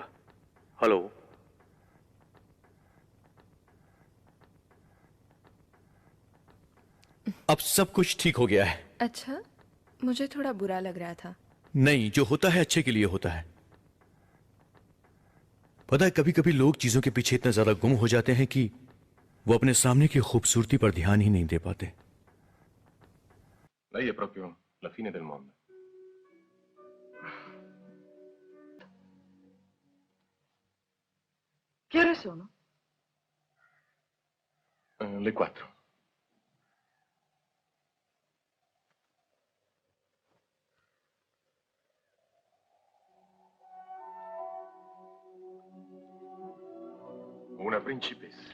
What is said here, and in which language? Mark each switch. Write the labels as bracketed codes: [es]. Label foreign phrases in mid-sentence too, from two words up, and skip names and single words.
[hi] हेलो। अब सब कुछ ठीक हो गया है। अच्छा, मुझे थोड़ा बुरा लग रहा था। नहीं, जो होता है अच्छे के लिए होता है। पता है, कभी कभी लोग चीजों के पीछे इतना ज्यादा गुम हो जाते हैं कि वो अपने सामने की खूबसूरती पर ध्यान ही नहीं दे पाते। [it] Lei è proprio la fine del mondo. Che ore sono? Le 4. Una principessa.